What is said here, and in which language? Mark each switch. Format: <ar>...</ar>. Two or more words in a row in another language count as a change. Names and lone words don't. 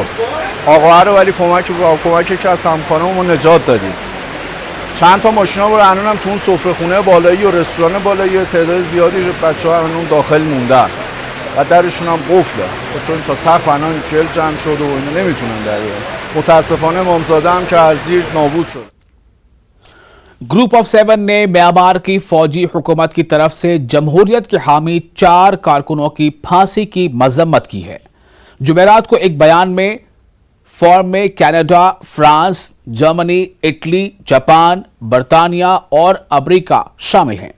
<fa>آقا رو ولی کمک که از همکارمون نجات دادیم. چند تا ماشینا رو هنوز هم تو اون سفره خونه بالایی و رستوران بالایی تعداد زیادی بچه‌ها هنوز داخل موندن و درشون هم قفله، چون تا سقف الان گل جمع شده و اینا نمیتونن در بیان. متاسفانه امامزاده هم که از زیر نابود شد.</fa> <en>group of 7</en> <ur>نے میانمار کی فوجی حکومت کی طرف سے جمہوریت کے حامی 4 کارکنوں کی پھانسی کی مذمت کی ہے. جمعرات کو ایک بیان میں فارم میں کینیڈا، فرانس، جرمنی، اٹلی، جاپان، برطانیہ اور امریکہ شامل ہیں.</ur>